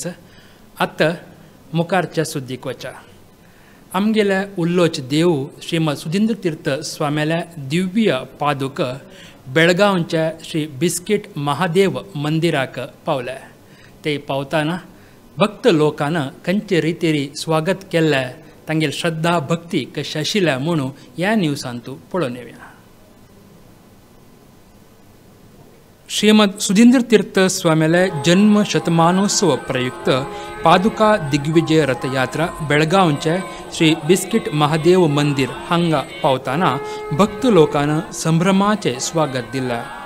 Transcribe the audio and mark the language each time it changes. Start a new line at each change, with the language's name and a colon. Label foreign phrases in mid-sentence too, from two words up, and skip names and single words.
Konkani: आतां मुखारच्या सुद्दीक वचा. आमगेल्या उल्लोच देव श्रीमद सुधींद्र तीर्थ स्वाम्याल्या दिव्य पादुक बेळगांवच्या श्री बिस्कीट महादेव मंदिराक पावले. ते पावताना भक्त लोकांना खंयचे रितीरी स्वागत केल्लें, तांगेली श्रद्धा भक्ती कशी आशिल्ल्या म्हणून ह्या न्यूजांतू पळोवन येवया. श्रीमद सुधींद्र तीर्थ स्वामीले जन्म शतमानोत्सव प्रयुक्त पादुका दिग्विजय रथयात्रा बेळगांवचे श्री बिस्कीट महादेव मंदिर हांगा पावताना भक्त लोकांना संभ्रमाचे स्वागत दिले.